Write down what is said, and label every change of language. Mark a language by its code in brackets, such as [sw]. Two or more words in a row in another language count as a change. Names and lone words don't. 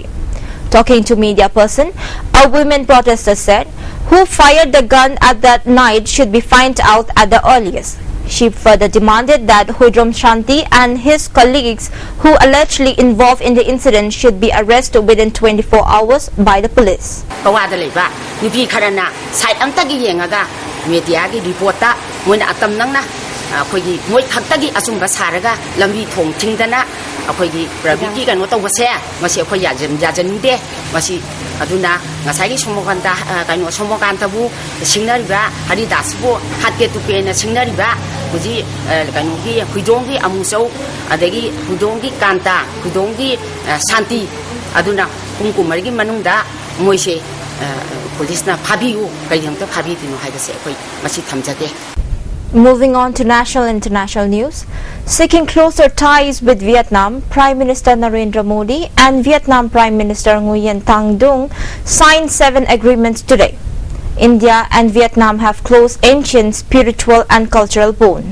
[en] Talking to media person, a women protester said, who fired the gun at that night should be found out at the earliest. She further demanded that Huidrom Shanti and his colleagues who allegedly involved in the incident should be arrested within 24 hours by the police. [mni] ꯑꯩꯈꯣꯏꯒꯤ ꯄ꯭ꯔꯥꯏꯚꯦꯠꯀꯤ ꯀꯩꯅꯣ ꯇꯧꯕꯁꯦ ꯃꯁꯤ ꯑꯩꯈꯣꯏ ꯌꯥꯖꯅꯤꯡꯗꯦ ꯃꯁꯤ ꯑꯗꯨꯅ ꯉꯁꯥꯏꯒꯤ ꯁꯣꯃꯣꯀꯥꯟꯇꯕꯨ ꯁꯤꯡꯅꯔꯤꯕ ꯍꯔꯤꯗꯥꯁꯕꯨ ꯍꯥꯠꯀꯦ ꯇꯨꯀꯦꯅ ꯁꯤꯡꯅꯔꯤꯕ ꯍꯧꯖꯤꯛ ꯀꯩꯅꯣꯒꯤ ꯍꯨꯏꯗꯣꯡꯒꯤ ꯑꯃꯨꯆꯧ ꯑꯗꯒꯤ ꯍꯨꯏꯗꯣꯡꯒꯤ ꯀꯥꯟꯇꯥ ꯍꯨꯏꯗꯣꯡꯒꯤ ꯁꯥꯟꯇꯤ ꯑꯗꯨꯅ ꯄꯨꯡ 10ꯒꯤ ꯃꯅꯨꯡꯗ ꯃꯣꯏꯁꯦ ꯄꯨꯂꯤꯁꯅ ꯐꯥꯕꯤꯌꯨ ꯀꯩꯒꯤꯗꯃꯛꯇ ꯐꯥꯕꯤꯗꯣꯏꯅꯣ ꯍꯥꯏꯕꯁꯦ ꯑꯩꯈꯣই ꯃꯁꯤ ꯊꯝꯖꯒꯦ. [en] Moving on to national and international news, seeking closer ties with Vietnam, Prime Minister Narendra Modi and Vietnam Prime Minister Nguyen Thanh Dung signed 7 agreements today. India and Vietnam have close ancient spiritual and cultural bond.